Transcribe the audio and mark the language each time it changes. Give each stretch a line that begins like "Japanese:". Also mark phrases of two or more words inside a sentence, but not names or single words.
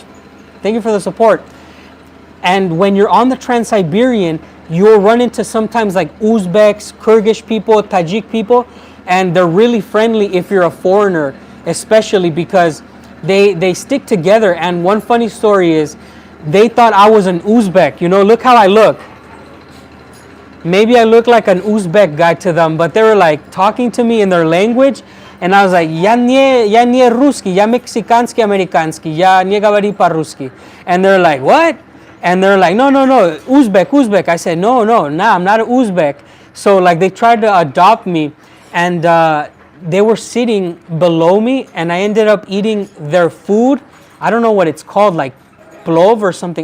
English: Thank you for the support. And when you're on the Trans-Siberian, you'll run into sometimes like Uzbeks, Kyrgyz people, Tajik people, and they're really friendly if you're a foreigner, especially because they stick together. And one funny story is they thought I was an Uzbek. You know, look how I look. Maybe I look like an Uzbek guy to them, but they were like talking to me in their language. And I was like,
Russian: я не русский, я мексиканский, американский, я не говори по-русски.
English: And they're like, what? And they're like, no, Uzbek. I said, no, nah, I'm not an Uzbek. So like they tried to adopt me, and they were sitting below me, and I ended up eating their food. I don't know what it's called, like plov or something.